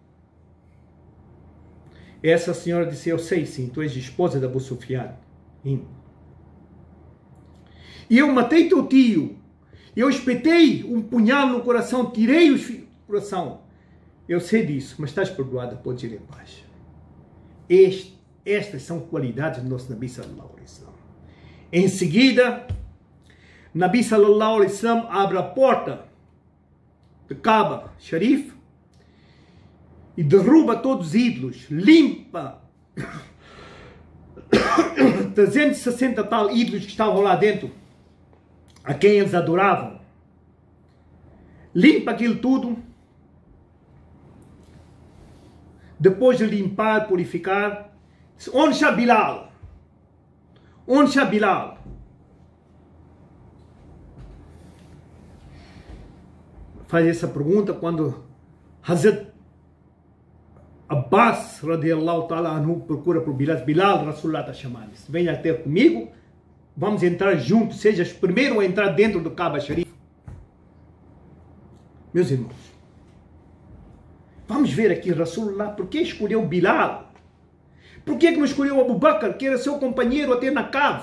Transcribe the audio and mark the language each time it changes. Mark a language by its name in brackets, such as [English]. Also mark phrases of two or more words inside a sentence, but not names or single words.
[Portuguese] Essa senhora disse: eu sei sim, tu és esposa de Abu Sufyan. E eu matei teu tio. Eu espetei um punhal no coração, tirei o coração. Eu sei disso, mas estás perdoada, podes ir em paz. Estas são qualidades do nosso Nabi [Arabic] صلى الله عليه وسلم. [Portuguese] Em seguida, Nabi [Arabic] صلى الله عليه وسلم [Portuguese] abre a porta de Kaaba Sharif e derruba todos os ídolos, limpa 360 tal ídolos que estavam lá dentro, a quem eles adoravam. Limpa aquilo tudo. Depois de limpar, purificar, onde está Bilal? Onde está Bilal? Faz essa pergunta quando Hazrat Abbas [Arabic] رضي الله تعالى عنه [Portuguese] procura por Bilal. Bilal, Rasulullah está chamando. Venha ter comigo. Vamos entrar juntos, sejas primeiro a entrar dentro do Kaaba Sharif. Meus irmãos, vamos ver aqui Rasulullah, por que escolheu Bilal? Por que não escolheu Abu Bakr, que era seu companheiro até na cave?